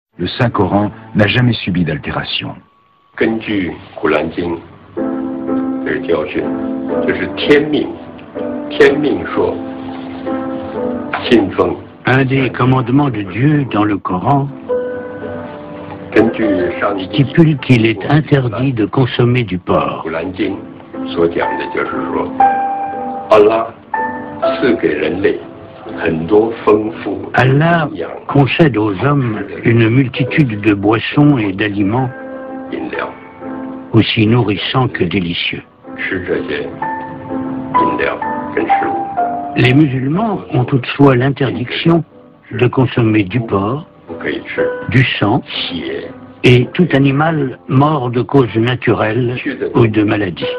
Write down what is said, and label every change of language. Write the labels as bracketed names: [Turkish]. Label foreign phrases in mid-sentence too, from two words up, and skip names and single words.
[French] Le Saint-Coran n'a jamais subi d'altération. [Chinese] 根据《古兰经》这个教训，就是天命，天命说，信奉。 [French] Un des commandements de Dieu dans le Coran stipule qu'il est interdit de consommer du porc. [Chinese] 古兰经所讲的就是说，阿拉赐给人类很多丰富。 [French] Allah concède aux hommes une multitude de boissons et d'aliments aussi nourrissants que délicieux. Les musulmans ont toutefois l'interdiction de consommer du porc, du sang et tout animal mort de cause naturelle ou de maladie.